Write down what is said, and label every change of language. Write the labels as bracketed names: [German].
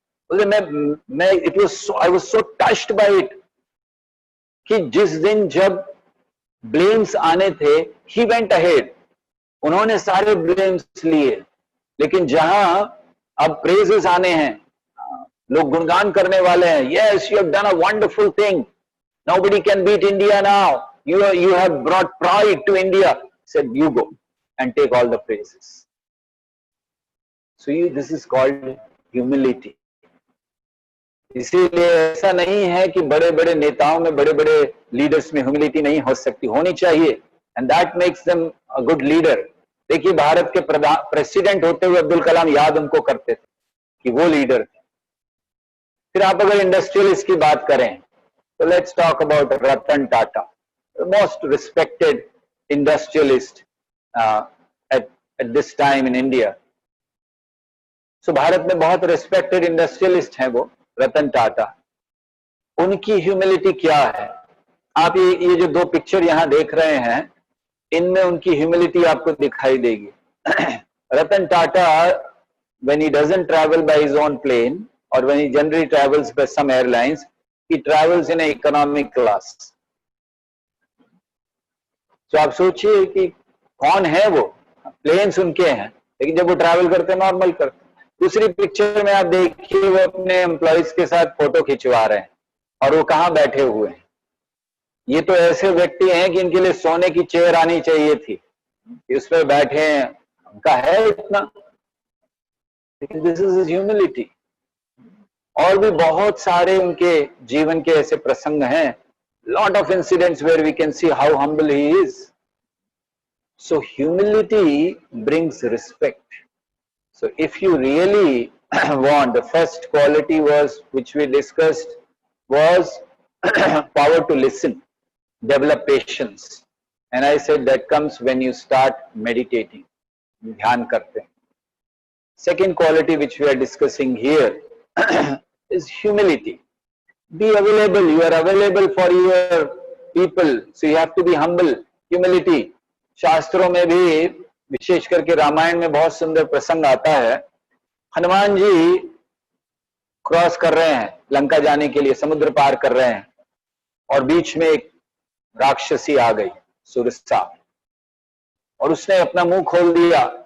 [Hindi] बोले मैं [English] I was so touched by it [Hindi] कि जिस दिन जब ब्लेम्स आने थे, [English] he went ahead, [Hindi] उन्होंने सारे ब्लेम्स लिए। लेकिन जहां अब प्रेजेस आने हैं, लोग गुणगान करने वाले हैं, [English] Yes you have done a wonderful thing, nobody can beat India now, you have brought pride to India, said you go and take all the praises. So this is called humility. [Hindi] इसीलिए ऐसा नहीं है कि बड़े बड़े नेताओं में, बड़े बड़े लीडर्स में ह्यूमिलिटी नहीं हो सकती, होनी चाहिए, [English] and that makes them a good leader. [Hindi] देखिए, भारत के प्रेसिडेंट होते हुए अब्दुल कलाम याद उनको करते थे कि वो लीडर थे। फिर आप अगर इंडस्ट्रियलिस्ट की बात करें तो [English] Let's talk about Ratan Tata, the most respected industrialist at this time in India. [Hindi] So Bharat में बहुत respected industrialist हैं वो, रतन टाटा। उनकी ह्यूमिलिटी क्या है? आप ये जो 2 पिक्चर यहां देख रहे हैं, इनमें उनकी ह्यूमिलिटी आपको दिखाई देगी। [English] Ratan Tata, when he doesn't travel by his own plane or when he generally travels by some airlines, he travels in an economic class. [Hindi] तो आप सोचिए कि कौन है वो, प्लेन्स उनके हैं, लेकिन जब वो ट्रैवल करते हैं नॉर्मल करते हैं। दूसरी पिक्चर में आप देखिए, वो अपने एम्प्लॉइज के साथ फोटो खिंचवा रहे हैं, और वो कहाँ बैठे हुए हैं। ये तो ऐसे व्यक्ति हैं कि इनके लिए सोने की चेयर आनी चाहिए थी, उस पर बैठे हैं, उनका है इतना। [English] This is his humility. [Hindi] और भी बहुत सारे उनके जीवन के ऐसे प्रसंग हैं. [English] Lot of incidents where we can see how humble he is. So humility brings respect. So if you really want, the first quality was, which we discussed, was power to listen, develop patience. And I said that comes when you start meditating, [Hindi] dhyan karte hain. [English] Second quality which we are discussing here is humility. Be available. You are available for your people. So you have to be humble. Humility. [Hindi] शास्त्रों में भी विशेष करके रामायण में बहुत सुंदर प्रसंग आता है. हनुमान जी क्रॉस कर रहे हैं लंका जाने के लिए, समुद्र पार कर रहे हैं और बीच में एक राक्षसी आ गई, सुरसा, और उसने अपना मुंह खोल दिया.